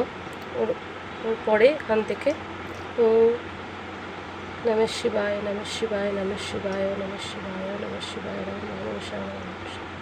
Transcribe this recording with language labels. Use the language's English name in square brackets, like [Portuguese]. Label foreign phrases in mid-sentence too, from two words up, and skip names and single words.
[Bangla] ওর পরে এখান থেকে [Sanskrit] নমঃ শিবায়, নমঃ শিবায়, নমঃ শিবায়, নমঃ শিবায়, নমঃ শিবায়, নমঃ শিবায়, নমঃ শিবায়।